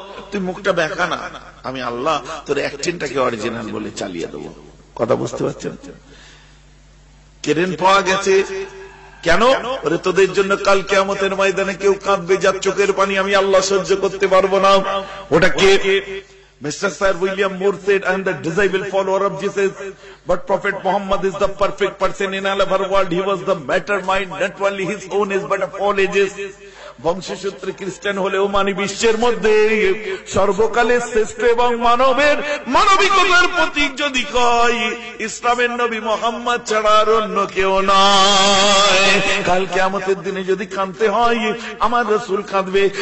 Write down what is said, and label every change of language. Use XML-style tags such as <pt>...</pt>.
<bn>তুই মুখটা বেঁকা না, আমি আল্লাহ তোর অ্যাকশনটাকে অরিজিনাল বলে চালিয়ে দেবো। কথা বুঝতে পারছেন? কেরেন পাওয়া গেছে কেন? ওরে তোদের জন্য কাল কিয়ামতের ময়দানে কেউ কাঁদবে, যার চোখের পানি আমি আল্লাহ সহ্য করতে পারবো না। ওটা কে? Mr.</bn> <en>Sir William Moore said, I am the disciple follower of Jesus, but Prophet Muhammad is the perfect person in all of our world. He was the matter mind, not only his own age, but of all ages.</en> <bn>বংশসূত্রে খ্রিস্টান হলেও মানি বিশ্বের মধ্যে সর্বকালের শ্রেষ্ঠ এবং মানবের মানবিকতার প্রতীক যদি কয়, ইসলামের নবী মুহাম্মদ ছাড়া আর অন্য কেউ নয়। কাল কিয়ামতের দিনে যদি কাঁদতে হয়, আমার রাসূল কাঁদবে।</bn>